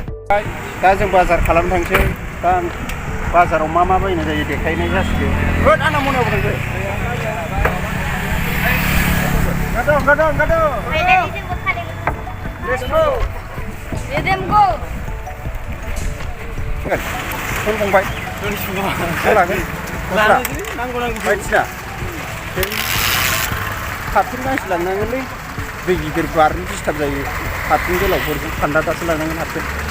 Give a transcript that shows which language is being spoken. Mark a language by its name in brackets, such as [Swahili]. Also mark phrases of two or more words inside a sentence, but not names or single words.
[Bodo] दा जों बाजार खालामनो थांसै दा बाजाराव मा बायनाय जायो देखायनाय जासिगोन होद आंना मनायाव थांसै गादौ [English] Let's go Let them go [Bodo] फन फंबाय लागोन बायदिसिना खाथिन गांसे लांनांगोनलै दै गिदिर बारनो डिस्टार्ब जायो खाथिन गोलावफोरजों फान्दा दासो लांनांगोन हारसिं